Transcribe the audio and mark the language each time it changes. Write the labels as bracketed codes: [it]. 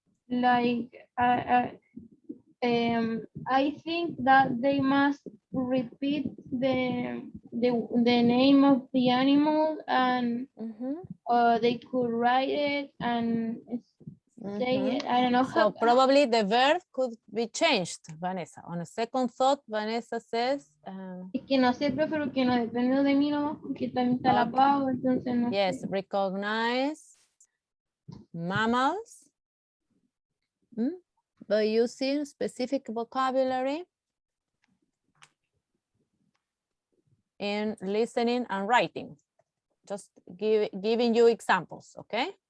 [en] Like I think that they must repeat the name of the animal and they could write it and say it. I don't know. So probably the verb could be changed, Vanessa. On a second thought, Vanessa says. [es] Es que no sé, profe, porque no depende de mí nomás, porque también está la pausa, entonces no sé. [en] Yes, recognize mammals by using specific vocabulary in listening and writing. just giving you examples, okay?